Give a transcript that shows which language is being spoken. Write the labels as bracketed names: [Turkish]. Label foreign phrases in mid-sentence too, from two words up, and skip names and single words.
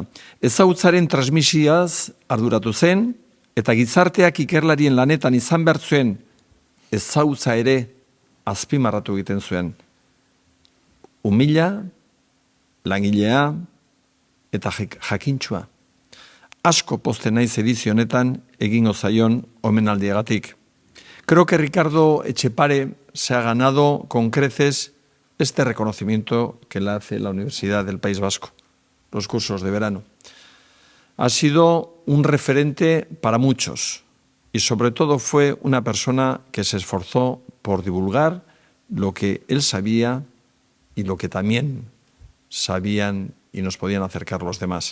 [Basque] Ezagutzaren transmisioaz arduratu zen, eta gizarteak ikerlarien lanetan izan behar zuen ezagutza ere azpimarratu egiten zuen. Umila, langilea eta jakintxua. Asko posten naiz edizio honetan egingo zaion omenaldiagatik. [Spanish] Creo que Ricardo Etxepare se ha ganado con creces este reconocimiento que le hace la Universidad del País Vasco, los cursos de verano. Ha sido un referente para muchos y sobre todo fue una persona que se esforzó por divulgar lo que él sabía y lo que también sabían y nos podían acercar los demás.